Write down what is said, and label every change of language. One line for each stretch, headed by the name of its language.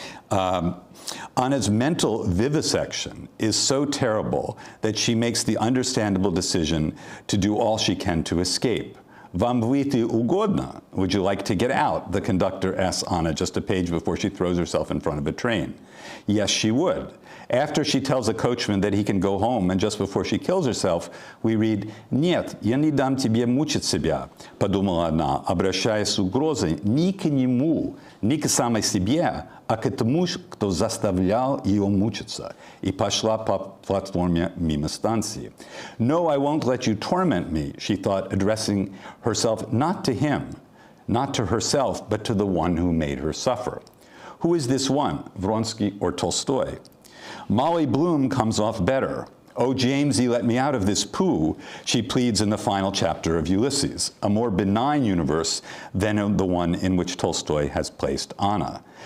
English: Anna's mental vivisection is so terrible that she makes the understandable decision to do all she can to escape.
Russian: Vam vyiti ugodna?
English: Would you like to get out? The conductor asks Anna just a page before she throws herself in front of a train. Yes, she would. After she tells a coachman that he can go home, and just before she kills herself, we read,
Russian: «Нет, я не дам тебе мучить себя», подумала она, обращаясь с угрозой ни к нему, ни к самой себе, а к тому, кто заставлял ее мучиться, и пошла по платформе мимо станции.
English: «No, I won't let you torment me», she thought, addressing herself not to him, not to herself, but to the one who made her suffer. Who is this one, Vronsky or Tolstoy? Molly Bloom comes off better. Oh, Jamesy, let me out of this poo, she pleads in the final chapter of Ulysses, a more benign universe than the one in which Tolstoy has placed Anna.